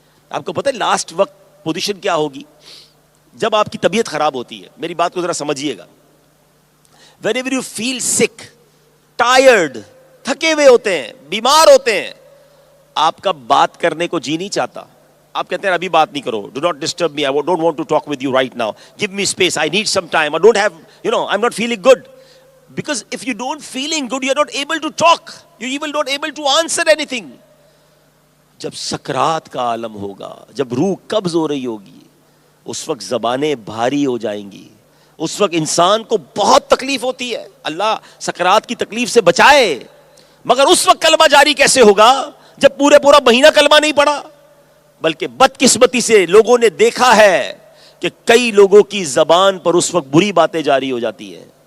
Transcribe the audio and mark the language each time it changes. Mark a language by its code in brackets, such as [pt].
[ur] آپ کو پتہ ہے لاسٹ وقت پوزیشن کیا ہوگی؟ جب آپ کی طبیعت خراب ہوتی ہے. میری بات کو ذرا سمجھیے گا. [en] whenever you feel sick, tired, [ur] تھکے ہوئے ہوتے ہیں, بیمار ہوتے ہیں, آپ کا بات کرنے کو جی نہیں چاہتا. آپ کہتے ہیں ابھی بات نہیں کرو, [en] do not disturb me, I don't want to talk with you right now, give me space, I need some time, I don't have, I'm not feeling good. Because if you don't feeling good, you're not able to talk, you're even not able to answer anything. [ur] جب سکرات کا عالم ہوگا, جب روح قبض ہو رہی ہوگی, اس وقت زبانیں بھاری ہو جائیں گی, اس وقت انسان کو بہت تکلیف ہوتی ہے، اللہ سکرات کی تکلیف سے بچائے، مگر اس وقت کلمہ جاری کیسے ہوگا جب پورا مہینہ کلمہ نہیں پڑا؟ بلکہ بدقسمتی سے لوگوں نے دیکھا ہے کہ کئی لوگوں کی زبان پر اس وقت بری باتیں جاری ہو جاتی ہیں.